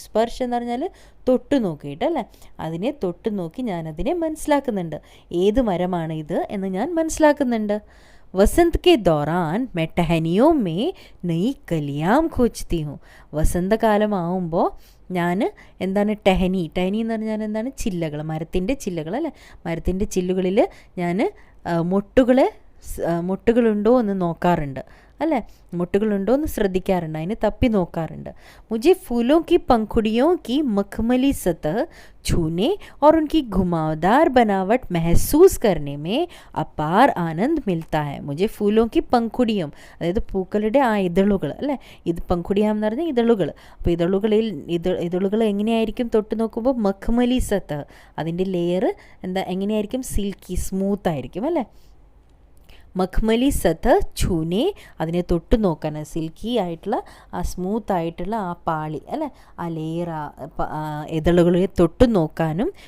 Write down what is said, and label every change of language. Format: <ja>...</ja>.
<ml>സ്പർശ് എന്ന് പറഞ്ഞാൽ തൊട്ട് നോക്കിയിട്ട്, അല്ലേ, അതിനെ തൊട്ട് നോക്കി ഞാനതിനെ മനസ്സിലാക്കുന്നുണ്ട്. ഏത് മരമാണ് ഇത് എന്ന് ഞാൻ മനസ്സിലാക്കുന്നുണ്ട്.</ml> <hi>വസന്ത് കെ ദൗറാൻ मैं टहनियों में नई कलियां खोजती हूँ.</hi> <ml>വസന്തകാലമാവുമ്പോൾ ഞാൻ എന്താണ് ടഹനി എന്ന് പറഞ്ഞാൽ എന്താണ്? ചില്ലകൾ, മരത്തിൻ്റെ ചില്ലകൾ, അല്ലേ, മരത്തിൻ്റെ ചില്ലുകളിൽ ഞാൻ മൊട്ടുകളുണ്ടോ എന്ന് നോക്കാറുണ്ട്, അല്ലേ, മുട്ടുകളുണ്ടോ എന്ന് ശ്രദ്ധിക്കാറുണ്ട്, അതിന് തപ്പി നോക്കാറുണ്ട്.</ml> <hi>മുझे फूलों की पंखुड़ियों की मखमली सतह छूने और उनकी घुमावदार बनावट महसूस करने में अपार आनंद मिलता है. मुझे फूलों की पंखुड़ियों,</hi> <ml>അതായത് പൂക്കളുടെ ആ ഇതളുകൾ അല്ലേ, ഇത് പങ്കുടിയാം എന്ന് പറഞ്ഞാൽ ഇതളുകൾ. അപ്പോൾ ഇതളുകൾ എങ്ങനെയായിരിക്കും തൊട്ട് നോക്കുമ്പോൾ മഖ്മലി സത്ത്, അതിൻ്റെ ലെയർ എങ്ങനെയായിരിക്കും, സിൽക്കി സ്മൂത്ത് ആയിരിക്കും അല്ലേ.</ml> <hi>മഖ്മലി സത്ത് ഛൂനെ,</hi> <ml>അതിനെ തൊട്ട് നോക്കാൻ, സിൽക്കി ആയിട്ടുള്ള ആ സ്മൂത്ത് ആയിട്ടുള്ള ആ പാളി അല്ലേ, ആ ലെയർ ഇതളുകളെ തൊട്ട് നോക്കാനും.</ml>